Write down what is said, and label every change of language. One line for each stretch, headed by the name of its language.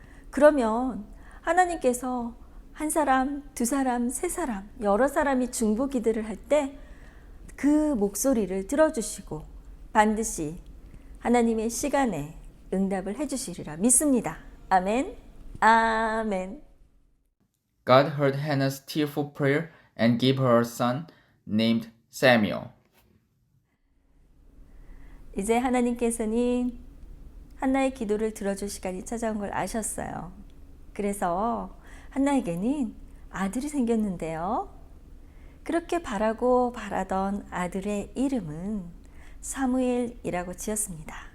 Korean: 그러면 하나님께서 한 사람, 두 사람, 세 사람, 여러 사람이 중보 기도를 할 때 그 목소리를 들어주시고 반드시 하나님의 시간에 응답을 해주시리라 믿습니다. 아멘. 아멘.
English: God heard Hannah's tearful prayer and gave her a son named Samuel.
Korean: 이제 하나님께서는 한나의 기도를 들어줄 시간이 찾아온 걸 아셨어요. 그래서 한나에게는 아들이 생겼는데요. 그렇게 바라고 바라던 아들의 이름은 사무엘이라고 지었습니다.